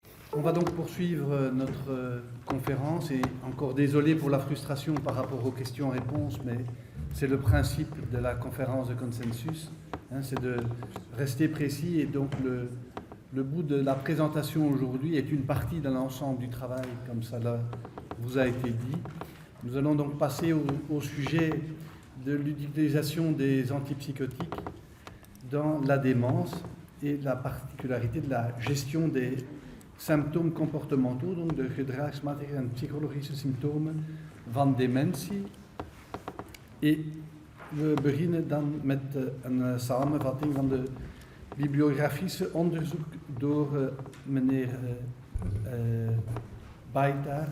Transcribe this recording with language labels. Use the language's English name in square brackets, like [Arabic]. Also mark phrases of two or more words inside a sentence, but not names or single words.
[French] On va donc poursuivre notre conférence et encore désolé pour la frustration par rapport aux questions-réponses, mais c'est le principe de la conférence de consensus, c'est de rester précis et donc le bout de la présentation aujourd'hui est une partie de l'ensemble du travail, comme ça vous a été dit. Nous allons donc passer au sujet de l'utilisation des antipsychotiques dans la démence et la particularité de la gestion des symptomen comportementaux, donc [Dutch] de gedragsmatige en psychologische symptomen van dementie. En we beginnen dan met een samenvatting van de bibliografische onderzoek door meneer Baitar.